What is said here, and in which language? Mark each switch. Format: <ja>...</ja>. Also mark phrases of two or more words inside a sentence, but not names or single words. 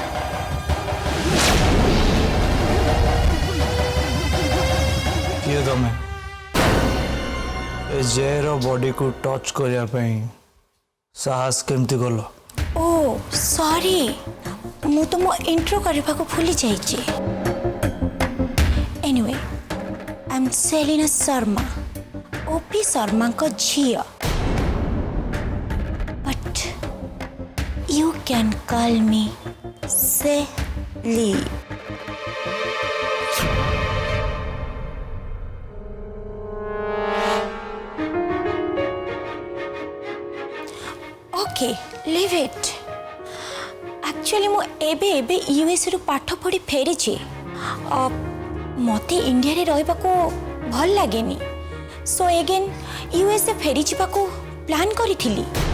<or>କିଏ ତମେ ଏ ଜେର ବଡି କୁ ଟଚ କରିଆ ପଇ ସାହସ କେମିତି ଗଲୋ? ଓ ସରି, ମୁଁ ତ ମୋ ଇଣ୍ଟ୍ରୋ କରିବା କୁ ଭୁଲି ଯାଇଛି।</or> <en>Anyway, I am Selina Sharma, OP Sharma</en> <or>କୁ ଝିଅ,</or> <en>But you can call me Seli. OK, leave it.</en> <or>ଆକ୍ଚୁଆଲି ମୁଁ ଏବେ ଏବେ ୟୁଏସ ରୁ ପାଠ ପଢ଼ି ଫେରି। ମତେ ଇଣ୍ଡିଆ ରେ ରହିବା କୁ ଭଲ ଲାଗୁନି,</or> <en>so again</en> <or>ୟୁଏସ ସେ ଫେରି ଯିବାକୁ ପ୍ଲାନ କରି।</or>